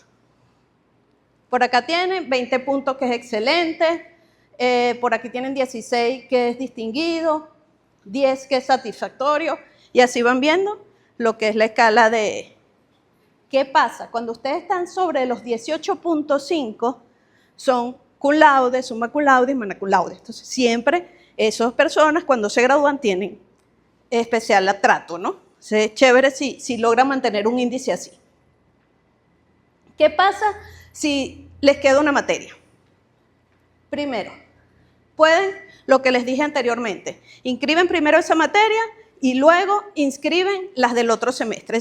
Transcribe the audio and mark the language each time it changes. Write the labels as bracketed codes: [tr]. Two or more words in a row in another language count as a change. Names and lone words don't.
[es] Por acá tienen 20 puntos, que es excelente. Por aquí tienen 16, que es distinguido. 10, que es satisfactorio. Y así van viendo lo que es la escala de... ¿Qué pasa? Cuando ustedes están sobre los 18.5, son [la] cum laude, summa cum laude [es] y [la] magna cum laude. [es] Entonces, siempre esas personas, cuando se gradúan, tienen especial trato, ¿no? Es chévere si logran mantener un índice así. ¿Qué pasa si les queda una materia? Primero, pueden, lo que les dije anteriormente, inscriben primero esa materia y luego inscriben las del otro semestre.